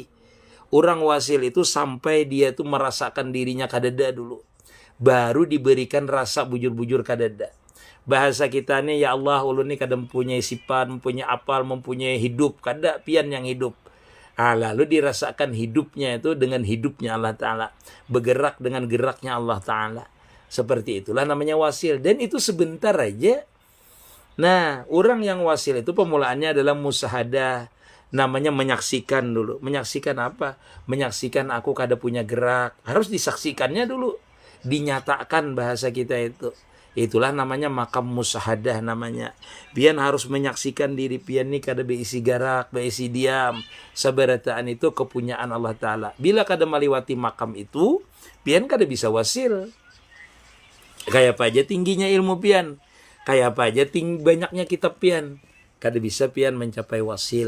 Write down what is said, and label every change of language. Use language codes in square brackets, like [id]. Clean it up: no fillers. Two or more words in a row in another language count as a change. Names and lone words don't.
[bjn] Orang wasil itu sampai dia tuh merasakan dirinya kadada dulu. Baru diberikan rasa bujur-bujur kadada. Bahasa kita nih, [ar] يا الله, [bjn] ulun nih kada mempunyai sifat, mempunyai apal, mempunyai hidup. Kada pian yang hidup. Lalu dirasakan hidupnya itu dengan hidupnya Allah Ta'ala. [id] Bergerak dengan geraknya Allah Ta'ala. Seperti itulah namanya wasil. Dan itu sebentar aja. Nah, orang yang wasil itu pemulaannya adalah musahadah. Namanya menyaksikan dulu. Menyaksikan apa? [bjn] Menyaksikan aku kada punya gerak. Harus disaksikannya dulu. [id] Dinyatakan bahasa kita itu. Itulah namanya makam musahadah namanya. [bjn] Pian harus menyaksikan diri pian ni kada beisi gerak, beisi diam. Sabarataan itu kepunyaan Allah Ta'ala. Bila kada meliwati makam itu, pian kada bisa wasil. Kayak apa aja tingginya ilmu pian. Kayak apa aja banyaknya kitab pian. Kada bisa pian mencapai wasil.